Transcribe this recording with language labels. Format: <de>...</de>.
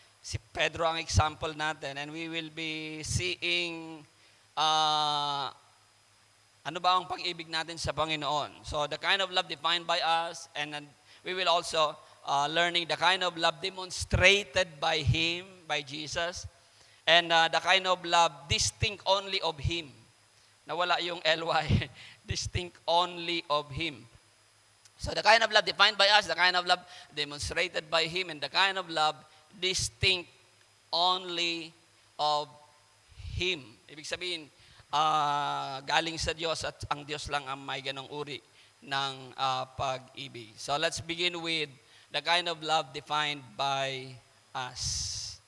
<tl>Si Pedro ang example natin,</tl> <en>and we will be seeing</en> <tl>ano ba ang pag-ibig natin sa Panginoon.</tl> <en>So, the kind of love defined by us, and we will also learning the kind of love demonstrated by Him, by Jesus, and the kind of love distinct only of Him.</en> <tl>Nawala yung ly.</tl> <en>Distinct only of Him. So the kind of love defined by us, the kind of love demonstrated by Him, and the kind of love distinct only of Him.</en> <tl>Ibig sabihin, galing sa Diyos at ang Diyos lang ang may ganong uri ng pag-ibig.</tl> <en>So let's begin with the kind of love defined by us.</en>